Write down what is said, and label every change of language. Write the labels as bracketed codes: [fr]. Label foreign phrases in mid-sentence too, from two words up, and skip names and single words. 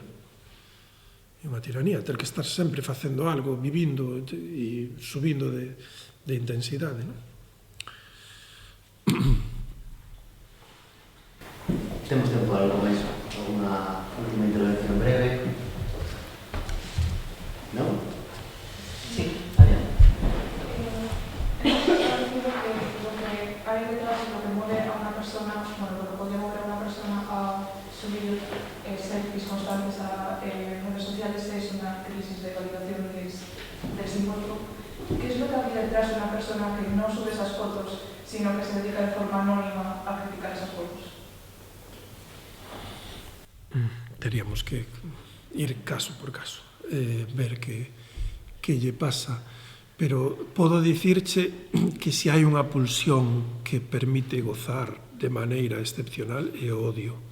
[gl] É unha tiranía, ter que estar sempre facendo algo, vivindo e subindo de intensidade, ¿no? Temos tempo para algo máis, alguna última intervención breve. Non? Sí, adiante. [es] Hay detrás lo que mueve a una persona, bueno, lo que podría mover a una persona a subir selfies constantes a redes sociales es una crisis de validación del símbolo. ¿Qué es lo que había detrás de una persona que no sube esas fotos, sino que se dedica de forma anónima a criticar esas fotos? [gl] Teríamos que ir caso por caso, ver que lle pasa, pero podo dicirche que se hai unha pulsión que permite gozar de maneira excepcional é o odio.